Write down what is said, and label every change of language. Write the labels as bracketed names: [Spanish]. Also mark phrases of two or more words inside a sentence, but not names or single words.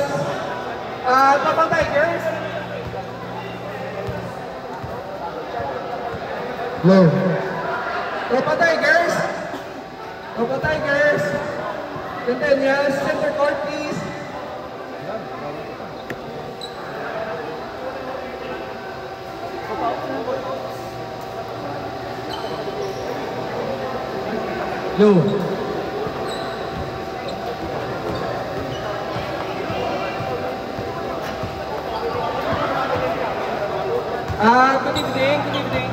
[English] Papa Tigers. Hello. Papa Tigers. Papa Tigers. Centennials. Center court, please. Hello. Good evening, good evening.